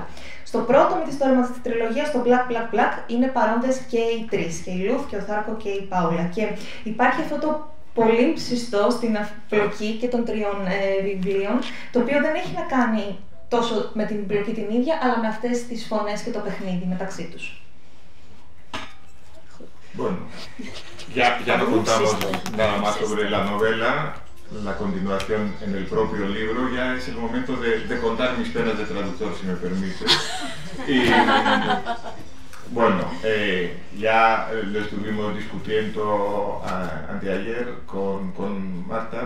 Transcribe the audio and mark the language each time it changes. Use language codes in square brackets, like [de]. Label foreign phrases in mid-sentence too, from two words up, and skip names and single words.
[el] Στο πρώτο μυθιστόρημα της τριλογίας, το Black, Black, Black, είναι παρόντες και οι 3, και η Λουθ και ο Θάρκο και η Πάολα. Και υπάρχει αυτό το πολύ ψιστό στην απλοκή και των 3 βιβλίων, το οποίο δεν έχει να κάνει τόσο με την πλοκή την ίδια, αλλά με αυτές τις φωνές και το παιχνίδι μεταξύ τους. [es] Bueno, ya no contamos nada más sobre la novela, la continuación en el propio libro. Ya es el momento de contar mis penas de traductor, si me permite. Y bueno, ya lo estuvimos discutiendo anteayer con Marta.